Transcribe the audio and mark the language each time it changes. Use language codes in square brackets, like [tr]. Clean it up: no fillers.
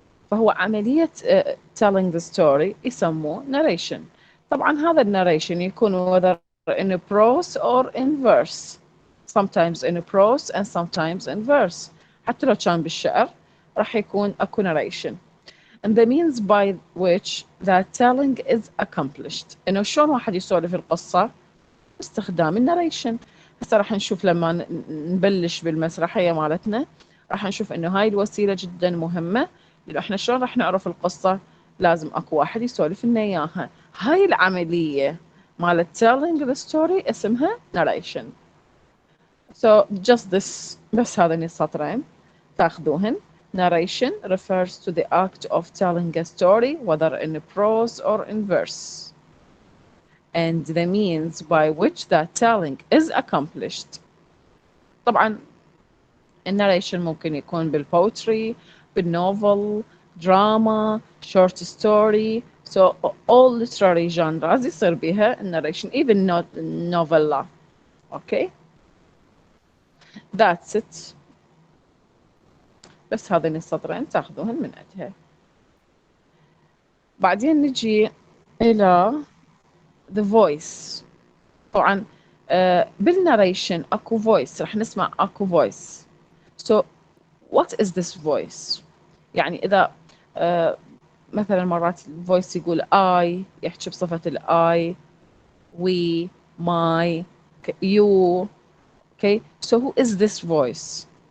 [ar] فهو عملية [en] telling the story [ar] يسموه [en] narration. [ar] طبعا هذا [en] narration [ar] يكون [en] whether in a prose or in verse. Sometimes in a prose and sometimes in verse. [ar] حتى لو كان بالشعر راح يكون أكو narration. [en] And the means by which that telling is accomplished. [ar] إنه شلون واحد يسولف القصة باستخدام الناريشن. هسه راح نشوف لما نبلش بالمسرحية مالتنا راح نشوف إنه هاي الوسيلة جدا مهمة. لأنه إحنا شلون راح نعرف القصة؟ لازم أكو واحد يسولف لنا إياها. هاي العملية مالت [en] telling the story [ar] اسمها narration. [en] So just this [ar] بس هذين السطرين تاخذوهن. [en] Narration refers to the act of telling a story whether in prose or in verse. And the means by which that telling is accomplished. [ar] طبعا الناريشن ممكن يكون بالبوتري [en] بالnovel, drama, short story. So all literary genres [ar] يصير بيها [en] narration, even not novella. Okay, that's it. [ar] بس هذين السطرين تاخذوهن من عندها. بعدين نجي إلى [en] the voice. [ar] طبعا بالناريشن اكو voice، رح نسمع اكو voice. [en] So what is this voice؟ [ar] يعني إذا مثلا مرات الفويس يقول I، يحكي بصفة I، we، my، you. [en] Okay, so who is this voice?